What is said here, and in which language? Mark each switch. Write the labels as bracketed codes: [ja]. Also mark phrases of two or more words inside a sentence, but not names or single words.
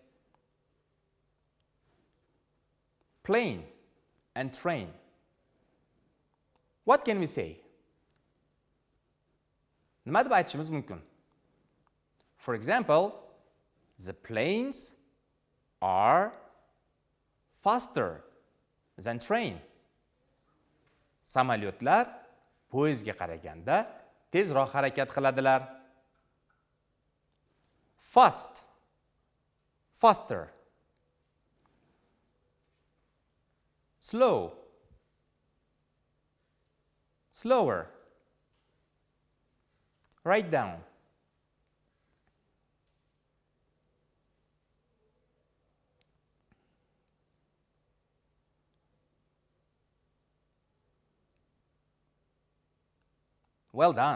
[en] Plane and train. What can we say? [uz] Nima deb aytishimiz mumkin? [en] For example, the planes are faster than train. [uz] Samolyotlar poyezdga qaraganda tezroq harakat qiladilar. [en] Fast, faster. Slow, slower. Write down. Well done.